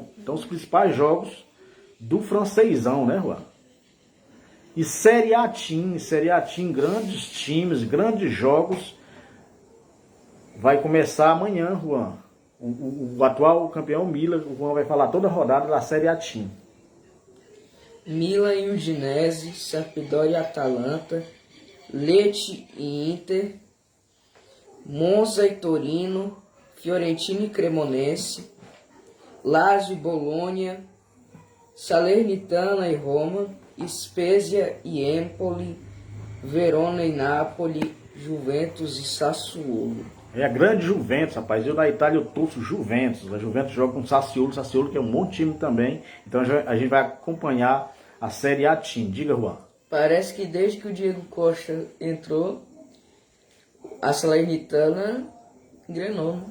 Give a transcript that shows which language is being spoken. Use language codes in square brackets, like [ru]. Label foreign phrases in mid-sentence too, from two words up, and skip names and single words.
[pt] Então, os principais jogos do francêsão, né, Juan? E Série A Team, grandes times, grandes jogos. Vai começar amanhã, Juan. O atual campeão Milan, o Juan vai falar toda a rodada da Série A Team. Milan e Udinese, Sampdoria e Atalanta, Lecce e Inter, Monza e Torino, Fiorentina e Cremonese, Lazio e Bologna, Salernitana e Roma, Spezia e Empoli, Verona e Napoli, Juventus e Sassuolo. É a grande Juventus, rapaz. Eu da Itália eu torço Juventus. A Juventus joga com o Sassuolo, que é um bom time também. Então a gente vai acompanhar a Série A Team. Diga, Juan. Parece que desde que o Diego Costa entrou, a Salernitana engrenou, né?